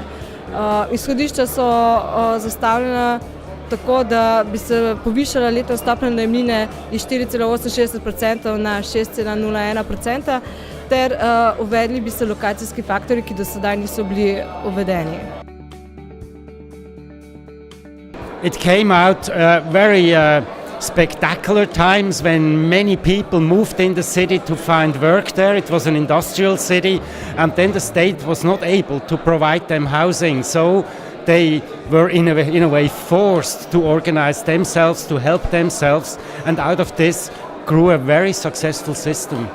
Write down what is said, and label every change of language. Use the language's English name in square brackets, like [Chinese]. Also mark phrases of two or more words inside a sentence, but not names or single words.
[Slovenian] Izhodišča so zastavljena tako, da bi se povišala letna stopnja najemnine iz 4,68% na 6,01% ter uvedli bi se lokacijski faktorji, ki do sedaj niso bili uvedeni. [English] It came out very spectacular times when many people moved in the city to find work there. It was an industrial city, and then the state was not able to provide them housing. So they were in a way forced to organize themselves, to help themselves, and out of this grew a very successful system.